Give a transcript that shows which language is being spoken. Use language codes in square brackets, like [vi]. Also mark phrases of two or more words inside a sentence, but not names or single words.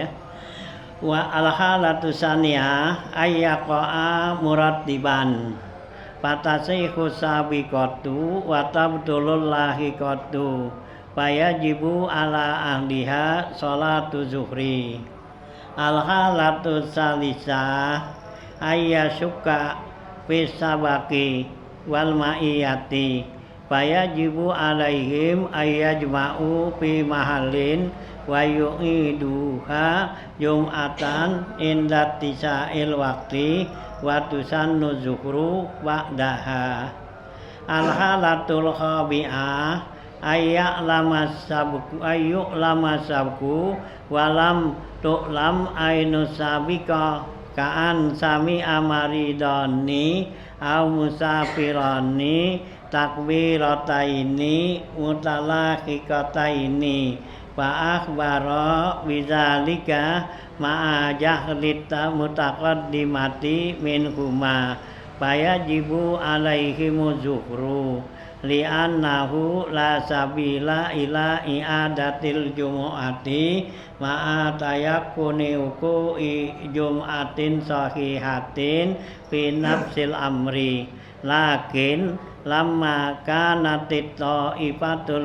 [ar] والحالة الثانية أن يقعا مرتبا فتصح السابقة وتبطل اللاحقة فيجب على أهلها صلاة الظهر. الحالة الثالثة أن يشك في السبق والمعية فيجب عليهم أن يجتمعوا في محل ويعيدوها جمعة عند سعة الوقت وتسن الظهر بعدها. الحالة الرابعة أن يعلم السبق ولم تعلم عين السابقة كأن سمع مريضان أو مسافران تكبيرتين متلاحقتين فأخبرا بذلك مع جهلهما المتقدمة منهما فيجب عليهم الظهر لأنه لا سبيل إلى إعادة الجمعة مع تيقن وقوع جمعة صحيحة في نفس الأمر لكن لما كانت الطائفة